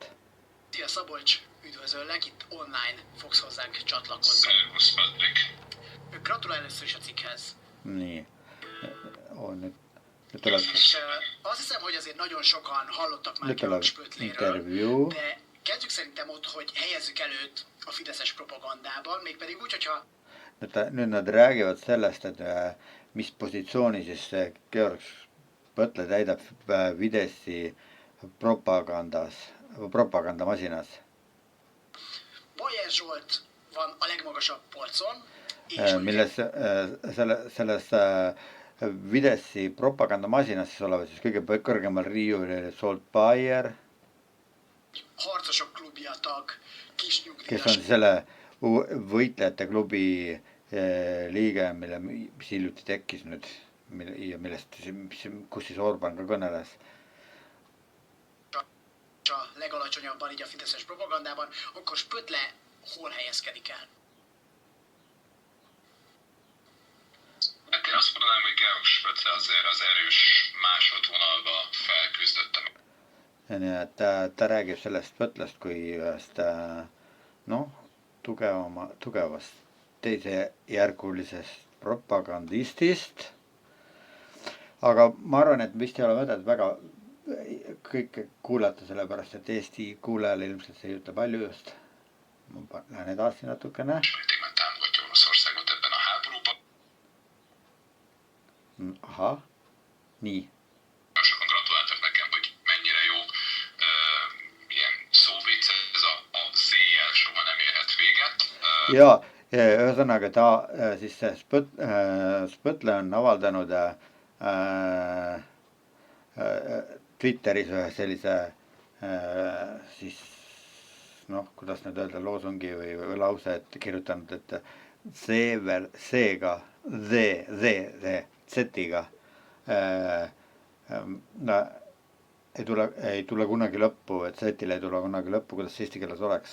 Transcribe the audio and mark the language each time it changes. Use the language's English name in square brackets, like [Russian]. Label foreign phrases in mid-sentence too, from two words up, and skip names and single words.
[Hungarian] Szia Szabolcs, üdvözöllek, itt online fogsz hozzánk csatlakozni. Gratulál először is a cikkhez. [Estonian] Nii, nüüd [Hungarian] És azt hiszem, hogy azért nagyon sokan hallottak már Georg Spötléről, de kezdjük szerintem ott, hogy helyezzük előtt a fideszes propagandában, mégpedig úgy, hogyha... [Estonian] Nüüd nad räägivad sellest, et mis positsiooni siis Georg Spõtle täidab Fideszi propagandamasinas. [Hungarian] Bajer Zsolt van a legmagasabb polcon. [Estonian] Milles selles Fideszi propagandamasinas siis olevat siis kõige kõrgemal riiulil Zsolt Bajer, [Hungarian] harcosok klubja tag, kis nyugdíjas. [Estonian] kes on siis selle võitlejate klubi liige, mis hiljuti tekkis nüüd ja millest, kus siis Orbán ka kõneles. [Hungarian] A legalacsonyabban így a fideszes propagandában, akkor Spötle hol helyezkedik el? Hát én azt mondanám, hogy Georg Spötle azért az erős másodvonalba felküzdöttem. [Estonian] Nii, et ta räägib sellest Spõtlest kui ühest tugevast teisejärgulisest propagandistist. Aga ma arvan, et vist ei ole mõtet väga kõike kuulata, sellepärast, et Eesti kuulajale ilmselt see ei ütle palju just. Ma lähen edasi natukene. Aha, nii. [Hungarian] Sokan gratuláltak nekem, hogy mennyire jó ilyen szóvic, ez a Z-jel soha nem érhet véget. [Estonian] Ja, ühesõnaga ta siis Spõtle on avaldanud Twitteris ühe sellise siis noh, kuidas nüüd öelda, loosungi või lause, et kirjutanud, et Z-iga ei tule kunagi lõppu, et Z-il ei tule kunagi lõppu, kuidas eesti keeles oleks.